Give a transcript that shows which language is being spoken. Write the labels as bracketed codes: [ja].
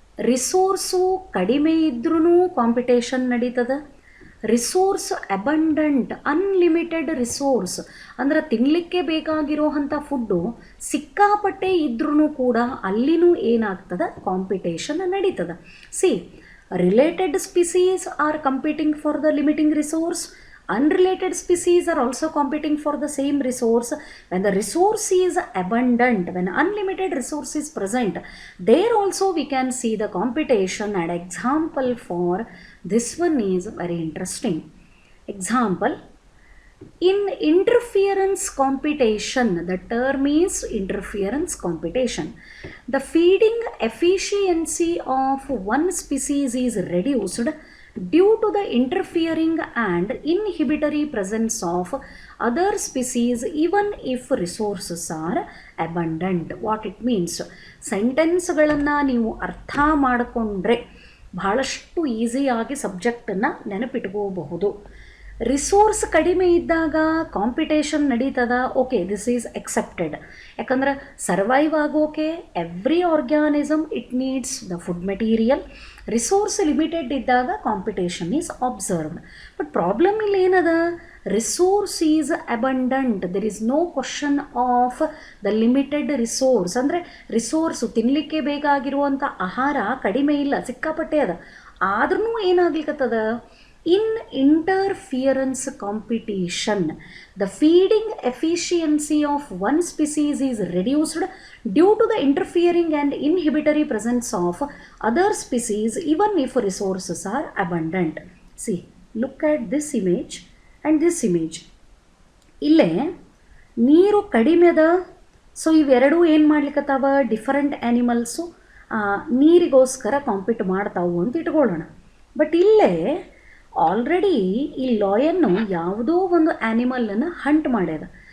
[kn] Resource ಕಡಿಮೆ ಇದ್ರೂ competition ನಡೀತದೆ. ರಿಸೋರ್ಸ್ ಅಬಂಡೆಂಟ್, ಅನ್ಲಿಮಿಟೆಡ್ ರಿಸೋರ್ಸ್ ಅಂದರೆ ತಿನ್ನಲಿಕ್ಕೆ ಬೇಕಾಗಿರೋವಂಥ ಫುಡ್ಡು ಸಿಕ್ಕಾಪಟ್ಟೆ ಇದ್ರೂ ಕೂಡ ಅಲ್ಲಿನೂ ಏನಾಗ್ತದೆ? ಕಾಂಪಿಟೇಷನ್ ನಡೀತದೆ. [en] See, related species are competing for the limiting resource. Unrelated species are also competing for the same resource. When the resource is abundant, when unlimited resource is present, there also we can see the competition. And example for this one is very interesting. Example, in interference competition, the term is interference competition. The feeding efficiency of one species is reduced due to the interfering and inhibitory presence of other species even if resources are abundant. What it means, [kn] ಸೆಂಟೆನ್ಸ್ಗಳನ್ನು ನೀವು ಅರ್ಥ ಮಾಡಿಕೊಂಡ್ರೆ ಬಹಳಷ್ಟು ಈಸಿಯಾಗಿ ಸಬ್ಜೆಕ್ಟನ್ನು ನೆನಪಿಟ್ಕೋಬಹುದು. Resource ಕಡಿಮೆ ಇದ್ದಾಗ competition ನಡೀತದ, [en] Okay, this is accepted. [kn] ಯಾಕಂದ್ರೆ survive ಆಗೋಕೆ [en] Every organism it needs the food material. Resource limited ಇದ್ದಾಗ competition is observed. But problem [kn] ಇಲ್ಲಿ ಏನದ, [en] Resource is abundant, there is no question of the limited resource. [kn] ಅಂದರೆ resource ತಿನ್ನಲಿಕ್ಕೆ ಬೇಕಾಗಿರುವಂಥ ಆಹಾರ ಕಡಿಮೆ ಇಲ್ಲ, ಸಿಕ್ಕಾಪಟ್ಟೆ ಅದ. ಆದ್ರೂ ಏನಾಗ್ಲಿಕ್ಕತ್ತದ, [en] in interference competition, the feeding efficiency of one species is reduced due to the interfering and inhibitory presence of other species even if resources are abundant. See, look at this image and this image. [kn] ಇಲ್ಲೇ ನೀರು ಕಡಿಮೆ ಅದ, so ಇವೆರಡೂ ಏನು ಮಾಡ್ಲಿಕ್ಕತ್ತಾವ, different animals ನೀರಿಗೋಸ್ಕರ compete ಮಾಡ್ತಾವು ಅಂತ ಇಟ್ಕೊಳ್ಳೋಣ. But ಇಲ್ಲೇ ಆಲ್ರೆಡಿ ಈ ಲಾಯನ್ನು ಯಾವುದೋ ಒಂದು ಆ್ಯನಿಮಲನ್ನು ಹಂಟ್ ಮಾಡ್ಯದ.